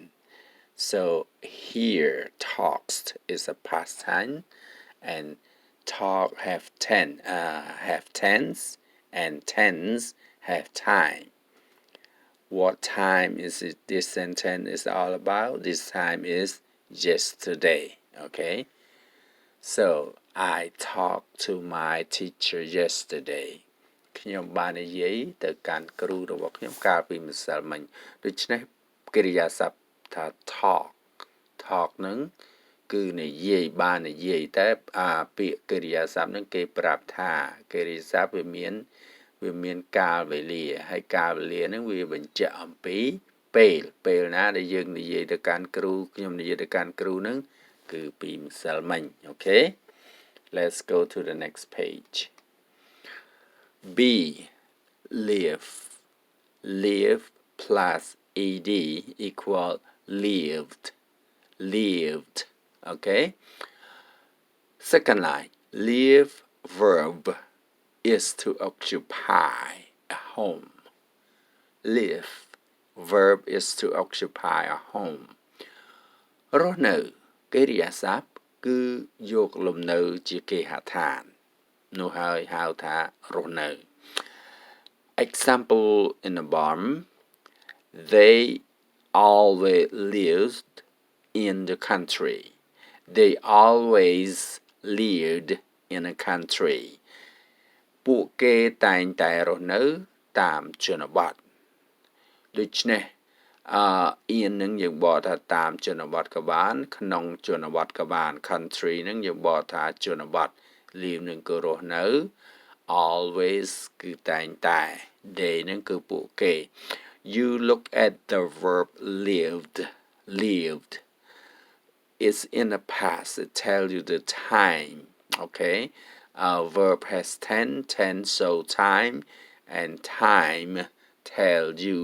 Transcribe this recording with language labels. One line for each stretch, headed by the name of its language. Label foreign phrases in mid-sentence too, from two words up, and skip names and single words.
English: So here talks is a past tense and talk have tense and tense have time. What time is it this sentence is all about? This time is yesterday, okay? So I talked to my teacher yesterday.
Khmer: ខ្ញុំបាននិយាយទៅកាន់គ្រូរបស់ខ្ញុំកាលពីម្សិលមិញដូច្នេះកិរិយាសព្ទថា talk នឹងគឺនិយាយបាននិយាយតែពាក្យកិរិយាសព្ទនឹងគេប្រាប់ថាកិរិយាសព្ទវាមានកាលវេលាហើយកាលវេលានឹងវាបញ្ជាក់អំពីពេលណាដែលយើងនិយាយទៅកាន់គ្រូខ្ញុំនិយាយទៅកាន់គ្រូនឹងគឺពីម្សិលមិញអូខេ
English: Let's go to the next page. B. Live plus ed equal lived. Okay. Second line. Live verb is to occupy a home. Live verb is to occupy a home.
Khmer: រស់នៅកិរិយាសព្ទគឺយកលំនៅជាគេហដ្ឋាននោះហើយហៅថារស់នៅ
English: Example in the bottom they always lived in the country. They always lived in a country.
Khmer: ពួកគេតែងតែរស់នៅតាមជនបទដូច្នេះin នឹងយើងបកថាតាមជនបទក៏បានក្នុងជនបទក៏បាន country នឹងយើងបក ថាជនបទ live នឹងគឺរស់នៅ always គឺតែងតែ they នឹងគឺពួកគេ
English: you look at the verb lived it's in the past it tells you the time okay verb has tense so time and time tells you